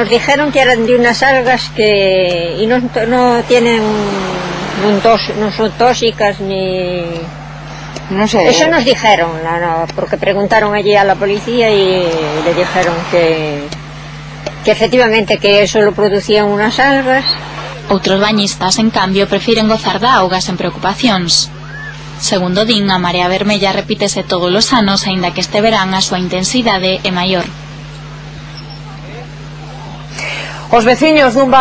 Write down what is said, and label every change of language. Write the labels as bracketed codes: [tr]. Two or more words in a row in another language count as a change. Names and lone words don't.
[es] Nos dijeron que eran de unas algas que no tienen, no son tóxicas ni... No sé. Eso nos dijeron, porque preguntaron allí a la policía y le dijeron que efectivamente que eso lo producían unas algas. [gl] Outros bañistas, en cambio, prefiren gozar da auga sen preocupacións. Segundo din, a marea vermella repítese todos os anos, aínda que este verán a súa intensidade é maior. Os veciños dun